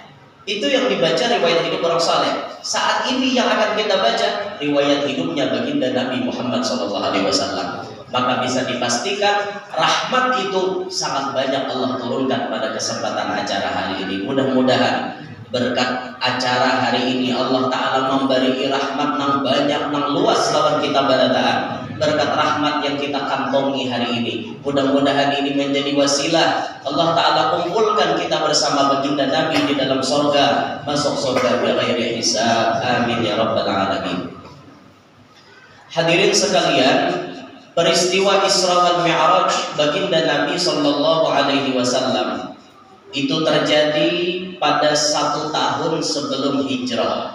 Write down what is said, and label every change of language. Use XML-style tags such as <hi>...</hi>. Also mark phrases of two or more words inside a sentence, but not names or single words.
<id>Itu yang dibaca riwayat hidup orang saleh. Saat ini yang akan kita baca riwayat hidupnya baginda Nabi Muhammad SAW. Maka bisa dipastikan rahmat itu sangat banyak Allah turunkan pada kesempatan acara hari ini. Mudah-mudahan berkat acara hari ini Allah Ta'ala memberi rahmat</id> <bjn>nang banyak, nang luas lawan kita barataan.</bjn> <id>Berkat rahmat yang kita kantongi hari ini, mudah-mudahan ini menjadi wasilah Allah Ta'ala kumpulkan kita bersama baginda Nabi di dalam surga, masuk surga</id> <ar>بغير حساب، آمين يا رب العالمين.</ar> <id>Hadirin sekalian, peristiwa Isra wal Mi'raj baginda Nabi</id> <ar>صلى الله عليه وسلم</ar> <id>itu terjadi pada 1 tahun sebelum hijrah.</id>